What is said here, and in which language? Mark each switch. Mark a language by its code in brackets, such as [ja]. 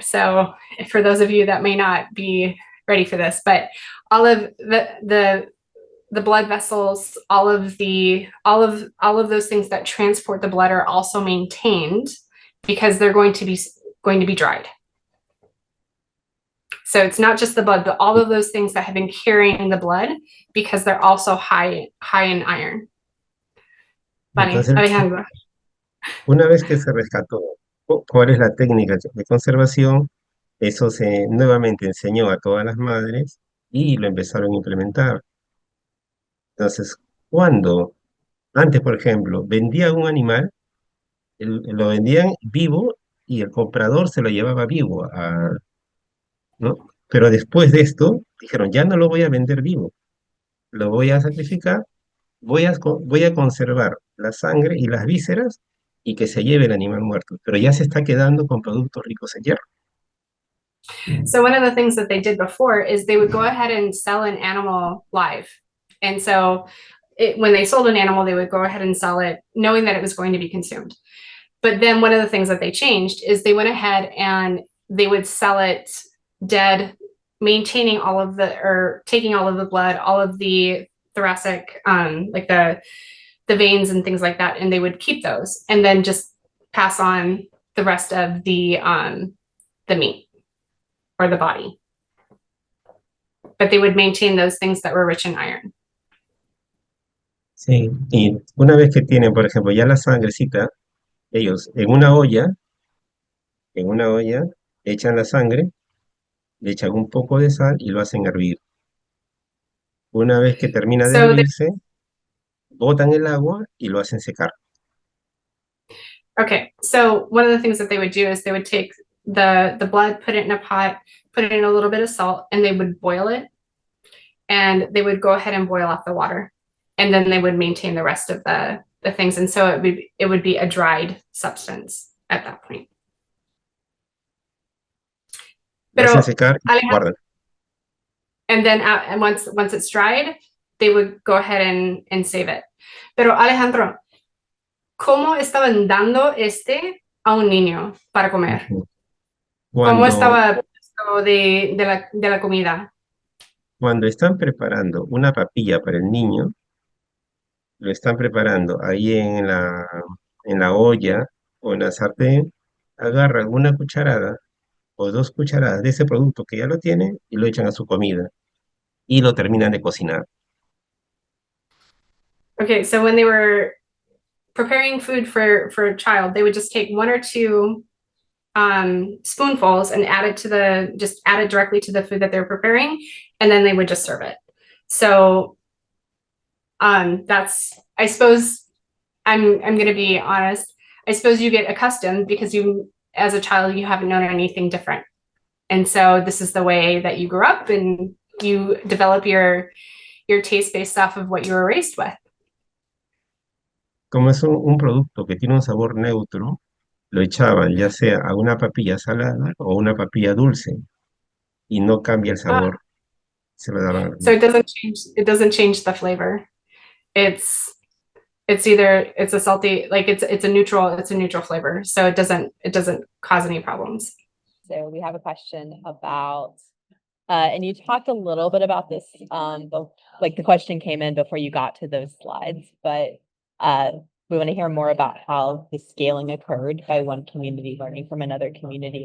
[en] So for those of you that may not be ready for this, but all of the blood vessels, all of those things that transport the blood are also maintained because they're going to be dried. So it's not just the blood, but all of those things that have been carrying the blood because they're also high in iron. [es] Vale, Entonces, Alejandro. una vez que se rescató cuál es la técnica de conservación, eso se nuevamente enseñó a todas las madres y lo empezaron a implementar. Entonces, antes, por ejemplo, vendían un animal, lo vendían vivo y el comprador se lo llevaba vivo, ¿no? Pero después de esto, dijeron, ya no lo voy a vender vivo, lo voy a sacrificar, voy a conservar la sangre y las vísceras y que se lleve el animal muerto, pero ya se está quedando con productos ricos en hierro. [en] So one of the things that they did before is they would go ahead and sell an animal live. And so when they sold an animal, they would go ahead and sell it knowing that it was going to be consumed. But then one of the things that they changed is they went ahead and they would sell it dead, taking all of the blood, all of the thoracic, like the veins and things like that, and they would keep those and then just pass on the rest of the meat or the body. But they would maintain those things that were rich in iron. [es] Sí, y una vez que tienen, por ejemplo, ya la sangrecita, ellos en una olla echan la sangre le echan un poco de sal y lo hacen hervir. Una vez que termina de [en] So [es] hervirse, botan el agua y lo hacen secar. [en] okay, so one of the things that they would do is they would take the blood, put it in a pot, put in a little bit of salt, and they would boil it. And they would go ahead and boil off the water. And then they would maintain the rest of the things. And so it would be a dried substance at that point. [es] Lo hacen Pero secar y lo Alejandro, guardan. [en] and then and once it's dried, they would go ahead and save it. [es] Pero Alejandro, ¿cómo estaban dando a un niño para comer? ¿Cómo Cuando, estaba esto de la comida? cuando están preparando una papilla para el niño, lo están preparando ahí en la olla o en la sartén, agarran una cucharada o 2 cucharadas de ese producto que ya lo tienen y lo echan a su comida y lo terminan de cocinar. [en] Okay, so when they were preparing food for a child, they would just take 1 or 2 spoonfuls and add it directly to the food that they're preparing, and then they would just serve it. So that's, I suppose, I'm going to be honest, I suppose you get accustomed because you, as a child, you haven't known anything different. And so this is the way that you grew up, and you develop your taste based off of what you were raised with. [es] Como es un producto que tiene un sabor neutro, lo echaban ya sea a una papilla salada o una papilla dulce y no cambia el sabor. Se lo daban al [en] So [es] niño. [en] it doesn't change the flavor. It's a salty, like it's a neutral flavor. So it doesn't cause any problems. So we have a question about, and you talked a little bit about this, but like the question came in before you got to those slides, but we want to hear more about how the scaling occurred by one community learning from another community.